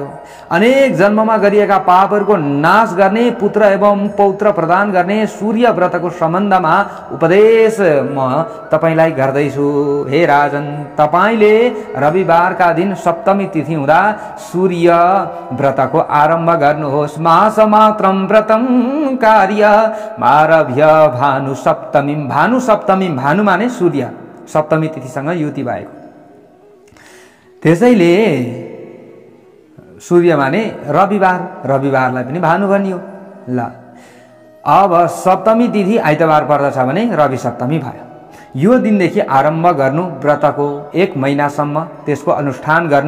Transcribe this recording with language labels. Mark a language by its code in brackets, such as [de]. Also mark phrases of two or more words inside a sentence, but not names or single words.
[ne] अनेक जन्ममा गरिएका पापहरूको नाश गर्ने, पुत्र एवं पौत्र प्रदान गर्ने सूर्य व्रतको सम्बन्धमा उपदेश म तपाईलाई गर्दैछु। हे राजन, तपाईले रविबारका दिन सप्तमी तिथि हुँदा सूर्य व्रतको आरम्भ गर्नुहोस्। [sa] मासमात्रं व्रतं कार्य मारभ्य भानु सप्तमी। [ne] भानु सप्तमी, भानु माने सूर्य, सप्तमी तिथिसँग युति भएको। त्यसैले सूर्य माने रविबार, रविबारलाई पनि भानु भनियो। ल अब सप्तमी तिथि आइतबार पर्दछ भने रवि सप्तमी भयो। यो दिनदेखि आरम्भ गर्नु व्रतको 1 महिनासम्म त्यसको अनुष्ठान गर्नु।